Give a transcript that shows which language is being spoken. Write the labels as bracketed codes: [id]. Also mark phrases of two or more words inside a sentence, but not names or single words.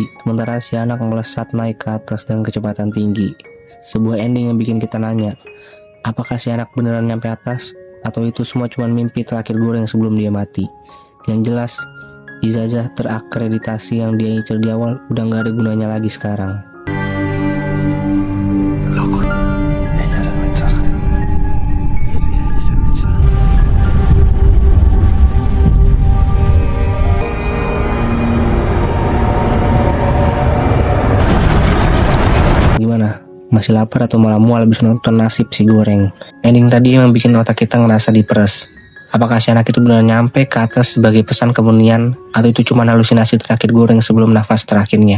[id] Sementara si anak melesat naik ke atas dengan kecepatan tinggi. Sebuah ending yang bikin kita nanya, apakah si anak beneran nyampe atas? Atau itu semua cuma mimpi terakhir Goreng sebelum dia mati? Yang jelas, ijazah terakreditasi yang dia incer di awal udah gak ada gunanya lagi sekarang. [es] Loco. Ella es el mensaje. Ella es el mensaje. [id] Gimana? Masih lapar atau malah mual habis nonton nasib si Goreng? Ending tadi emang bikin otak kita ngerasa diperes. Apakah si anak itu benar nyampe ke atas sebagai pesan kemunian, atau itu cuma halusinasi terakhir goreng sebelum nafas terakhirnya?